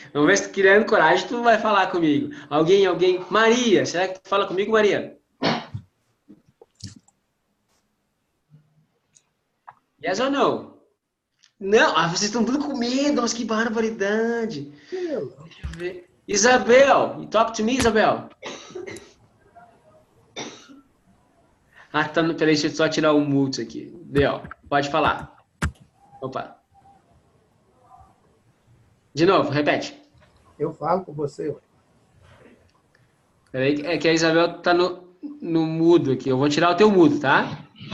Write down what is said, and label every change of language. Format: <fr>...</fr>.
<pt>Vamos ver se tu criando coragem, tu vai falar comigo. Alguém? Maria, será que tu fala comigo, Maria?</pt> <en>Yes or no?</en> <pt>Não, vocês estão tudo com medo, mas que barbaridade. Deixa eu ver.</pt> <en>Isabel, you talk to me, Isabel.</en> <pt>Tá, peraí, deixa eu só tirar o mute aqui. Deu, pode falar. Opa. De novo, repete. Eu falo com você, ué. Peraí, é que a Isabel tá no mudo aqui. Eu vou tirar o teu mudo, tá?</pt>